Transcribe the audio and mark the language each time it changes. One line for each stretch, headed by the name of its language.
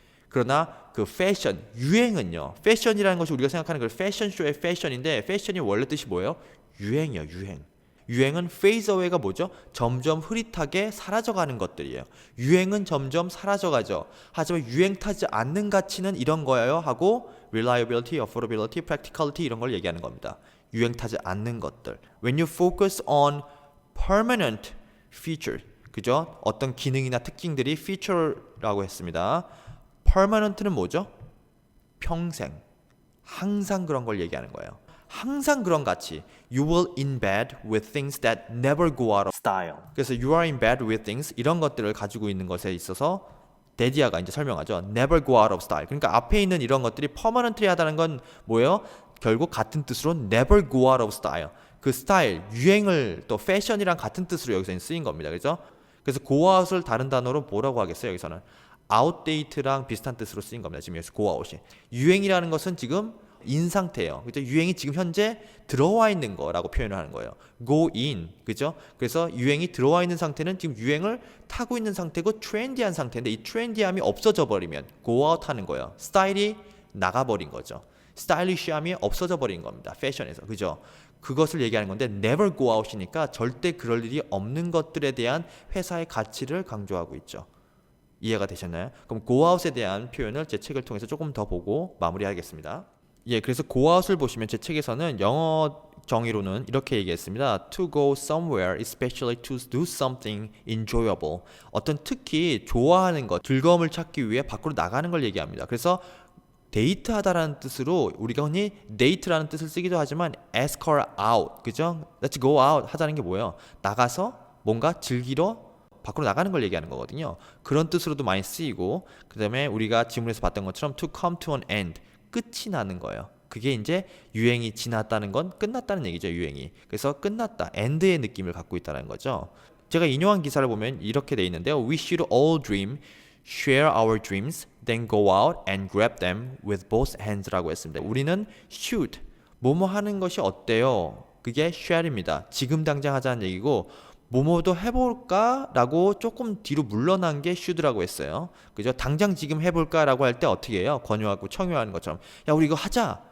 Korean: 그러나 그 패션, 유행은요. 패션이라는 것이 우리가 생각하는 그 패션쇼의 패션인데 패션이 원래 뜻이 뭐예요? 유행이요, 유행. 유행은
English: fade away
Korean: 가 뭐죠? 점점 흐릿하게 사라져가는 것들이에요. 유행은 점점 사라져가죠. 하지만 유행 타지 않는 가치는 이런 거예요 하고
English: reliability, affordability, practicality
Korean: 이런 걸 얘기하는 겁니다. 유행 타지 않는 것들.
English: When you focus on permanent feature,
Korean: 그죠? 어떤 기능이나 특징들이 feature라고 했습니다. permanent는 뭐죠? 평생, 항상 그런 걸 얘기하는 거예요. 항상 그런 가치.
English: You will in bed with things that never go out of style.
Korean: 그래서
English: you are in bed with things
Korean: 이런 것들을 가지고 있는 것에 있어서 데디아가 이제 설명하죠.
English: Never go out of style.
Korean: 그러니까 앞에 있는 이런 것들이 permanently 하다는 건 뭐예요? 결국 같은 뜻으로
English: never go out of style.
Korean: 그 스타일, 유행을 또 패션이랑 같은 뜻으로 여기서 쓰인 겁니다. 그죠? 그래서 go out을 다른 단어로 뭐라고 하겠어요? 여기서는 outdate랑 비슷한 뜻으로 쓰인 겁니다. 지금 여기서 go out이. 유행이라는 것은 지금 인 상태예요. 그죠? 유행이 지금 현재 들어와 있는 거라고 표현을 하는 거예요.
English: go in.
Korean: 그죠? 그래서 유행이 들어와 있는 상태는 지금 유행을 타고 있는 상태고 트렌디한 상태인데 이 트렌디함이 없어져 버리면 go out 하는 거예요. 스타일이 나가버린 거죠. 스타일리시함이 없어져 버린 겁니다. 패션에서. 그죠? 그것을 얘기하는 건데 never go out이니까 절대 그럴 일이 없는 것들에 대한 회사의 가치를 강조하고 있죠. 이해가 되셨나요? 그럼 go out에 대한 표현을 제 책을 통해서 조금 더 보고 마무리하겠습니다. 예, 그래서 go out을 보시면 제 책에서는 영어 정의로는 이렇게 얘기했습니다.
English: To go somewhere, especially to do something enjoyable.
Korean: 어떤 특히 좋아하는 것, 즐거움을 찾기 위해 밖으로 나가는 걸 얘기합니다. 그래서 데이트하다라는 뜻으로 우리가 흔히 데이트라는 뜻을 쓰기도 하지만
English: escort out,
Korean: 그죠?
English: Let's go out
Korean: 하자는 게 뭐예요? 나가서 뭔가 즐기러 밖으로 나가는 걸 얘기하는 거거든요. 그런 뜻으로도 많이 쓰이고 그 다음에 우리가 지문에서 봤던 것처럼
English: to come to an end,
Korean: 끝이 나는 거예요. 그게 이제 유행이 지났다는 건 끝났다는 얘기죠. 유행이. 그래서 끝났다, end의 느낌을 갖고 있다는 거죠. 제가 인용한 기사를 보면 이렇게 돼 있는데요.
English: We should all dream, share our dreams, then go out and grab them with both hands
Korean: 라고 했습니다. 우리는 should, 뭐뭐 하는 것이 어때요? 그게 share입니다. 지금 당장 하자는 얘기고 뭐뭐도 해볼까? 라고 조금 뒤로 물러난 게 should라고 했어요. 그죠? 당장 지금 해볼까? 라고 할 때 어떻게 해요? 권유하고 청유하는 것처럼 야 우리 이거 하자!